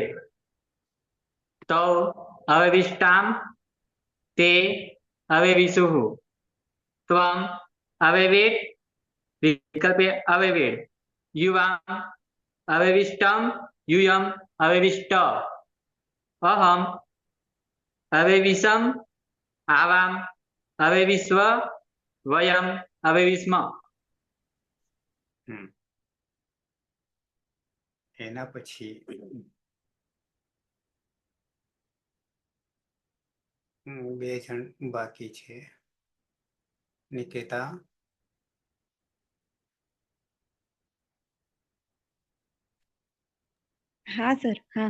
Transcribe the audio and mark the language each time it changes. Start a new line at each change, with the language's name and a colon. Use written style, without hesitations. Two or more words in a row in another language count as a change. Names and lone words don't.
Sanskrit: तौ अवेविष्टाम ते अवेविषुः त्वम अवेवेड विकल्पे अवेवेड युवाम अवेविष्टम यूयम अवेविष्ट अहम अवेविषम आवाम अवेविष्व वयम अवेविष्म
Gujarati: એના પછી બે જણ બાકી છે. નિકેતા હા સર. હા